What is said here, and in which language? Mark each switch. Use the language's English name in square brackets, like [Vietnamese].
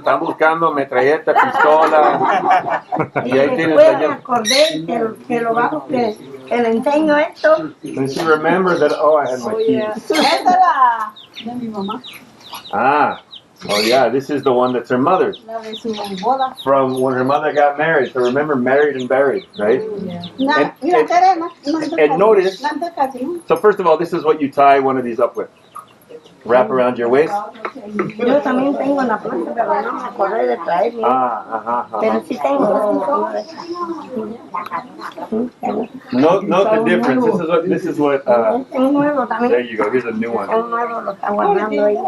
[Spanish] Están buscando metralleta, pistola. Y ahí tienes Que le enseño esto. [English] And she remembered that, I had my keys. [Spanish] Esa era de mi mamá. [English] Oh yeah, this is the one that's her mother's. [Spanish] La de su boda. [English] From when her mother got married. So remember, married and buried, right? Yeah. And notice, so first of all, this is what you tie one of these up with. wrap around your waist. [Spanish] Yo también tengo en la plaza, pero no me acordé de traerme. Pero sí tengo. [English] Note the difference. This is what. [Spanish] Un nuevo también. [English] There you go. Here's a new one. [Spanish] Un nuevo lo está guardando ahí.